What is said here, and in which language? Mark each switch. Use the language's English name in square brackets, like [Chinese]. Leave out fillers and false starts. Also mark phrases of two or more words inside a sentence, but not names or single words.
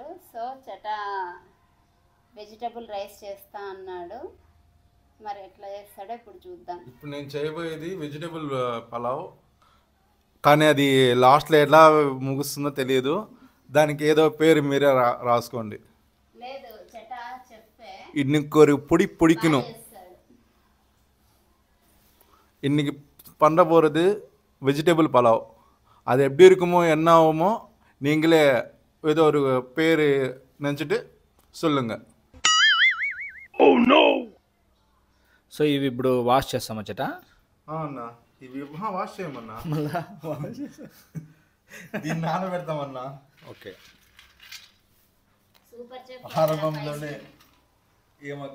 [Telugu] సో వెజిటబుల్ రైస్ చేస్తా అన్నాడు. మరి ఎట్లా చేస్తాడో ఇప్పుడు చూద్దాం. ఇప్పుడు నేను చేయబోయేది వెజిటేబుల్ పలావ్, కానీ అది లాస్ట్లో ఎలా ముగుస్తుందో తెలియదు. దానికి ఏదో పేరు మీరే రాసుకోండి. లేదు చెప్పే [Tamil] இன்னைக்கு பிடிக்கணும். இன்னைக்கு பண்ண போகிறது வெஜிடபிள் பலாவ். அது எப்படி இருக்குமோ என்ன ஆகுமோ நீங்களே ஏதோ ஒரு பேர் நினச்சிட்டு சொல்லுங்க. [Telugu] సో ఇవి ఇప్పుడు వాష్ చేస్తామా చెట? అన్నా ఇవి వాష్ చేయమన్నా, దీన్ని నానబెడతామన్నా. ఓకే, సూపర్ చెఫ్ ఆరంభంలోనే ఏమక్క